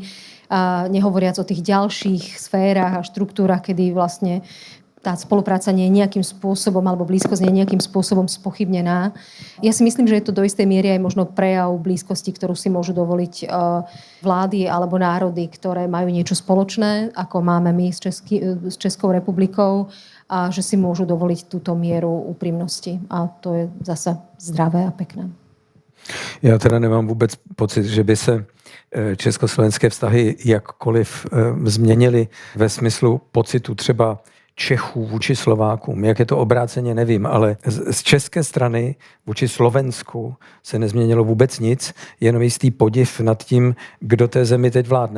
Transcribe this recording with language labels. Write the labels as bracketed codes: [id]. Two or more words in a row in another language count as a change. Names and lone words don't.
[sk] Nehovoriac o tých ďalších sférach a štruktúrach, kedy vlastne tá spolupráca nie je nejakým spôsobom, alebo blízkosť nie je nejakým spôsobom spochybnená. Ja si myslím, že je to do istej miery aj možno prejav blízkosti, ktorú si môžu dovoliť vlády alebo národy, ktoré majú niečo spoločné, ako máme my s Českou republikou, a že si môžu dovoliť túto mieru úprimnosti. A to je zase zdravé a pekné. [cs] Já teda nemám vůbec pocit, že by se československé vztahy jakkoliv změnily ve smyslu pocitu třeba Čechů vůči Slovákům. Jak je to obráceně, nevím, ale z české strany vůči Slovensku se nezměnilo vůbec nic, jenom jistý podiv nad tím, kdo té zemi teď vládne.